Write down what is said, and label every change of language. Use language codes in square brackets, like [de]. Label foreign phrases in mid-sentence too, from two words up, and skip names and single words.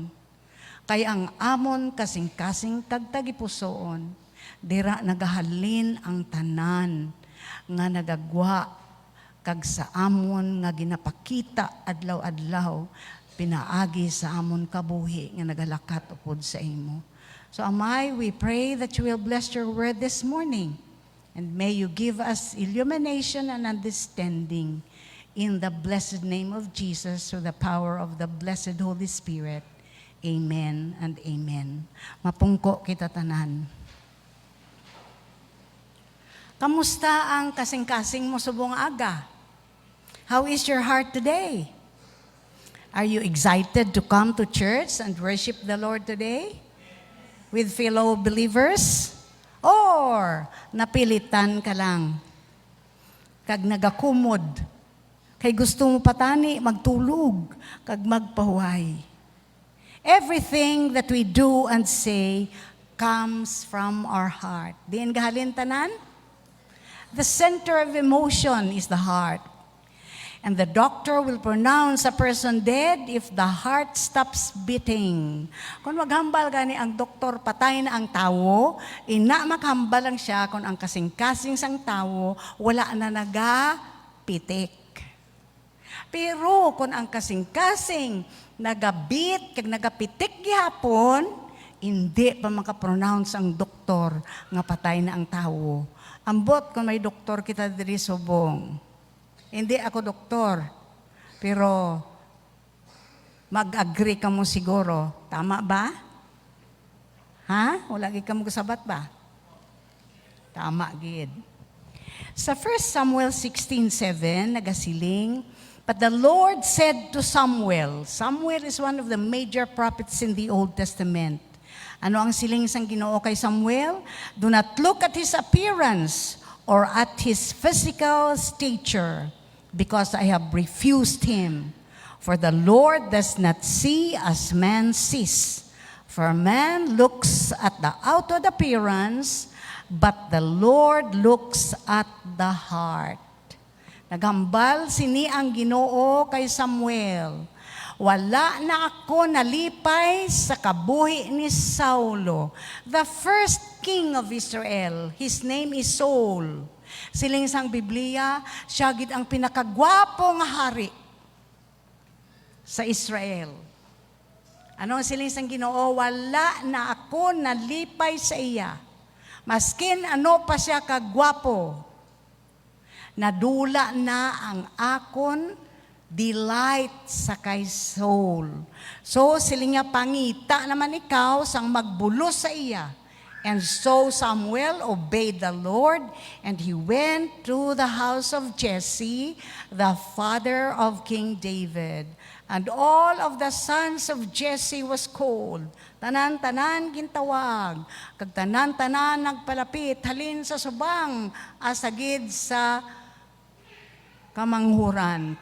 [hil] Kay ang amon kasing-kasing kag tagipusoon, dira nagahalin ang tanan nga nagagwa kag sa amon nga ginapakita adlaw-adlaw pinaagi sa amon kabuhi nga nagalakat upod sa imo. So Amay, [en] we pray that you will bless your word this morning. And may you give us illumination and understanding in the blessed name of Jesus through the power of the blessed Holy Spirit. Amen and amen. [hil] Mapungko kita tanan. Kamusta ang kasing-kasing mo subong aga? [en] How is your heart today? Are you excited to come to church and worship the Lord today with fellow believers? [hil] Or napilitan ka lang, kag nagakumod, kay gusto mo patani, magtulog, kag magpahuay. [en] Everything that we do and say comes from our heart. [hil] Diin gahalin tanan? [en] The center of emotion is the heart. And the doctor will pronounce a person dead if the heart stops beating. [hil] Kung maghambal gani ang doktor, patay na ang tawo, maghambal lang siya kung ang kasing-kasing sang tawo, wala na nagapitik. Pero kung ang kasing-kasing nagabit, kag nagapitik gihapon, hindi pa makapronounce ang doktor nga patay na ang tawo. Ambot kung may doktor kita diri subong. Hindi ako doktor, pero mag-agree ka mo siguro. Tama ba? Ha? Wala gid ka mo kasabat ba? Tama gid. Sa 1 Samuel 16:7 nagasiling, [en] but the Lord said to Samuel. Samuel is one of the major prophets in the Old Testament. [hil] Ano ang siling sang Ginoo kay Samuel? [en] Do not look at his appearance or at his physical stature, because I have refused him. For the Lord does not see as man sees. For man looks at the outward appearance, but the Lord looks at the heart. [hil] Nagambal sini ang Ginoo kay Samuel. Wala na ako nalipay sa kabuhi ni Saulo, [en] the first king of Israel. His name is Saul. [hil] Siling sang Biblia, siya gid ang pinakagwapong hari sa Israel. Ano ang siling sang Ginoo? Wala na ako nalipay sa iya. Maskin ano pa siya kagwapo. Nadula na ang akon delight sa kay Saul. So siling nga pangita naman ikaw sang magbulos sa iya. [en] And so Samuel obeyed the Lord, and he went to the house of Jesse, the father of King David. And all of the sons of Jesse was called. [hil] Tanan-tanan gintawag. Kag tanan-tanan nagpalapit, halin sa subang, asagid sa kamanghuran.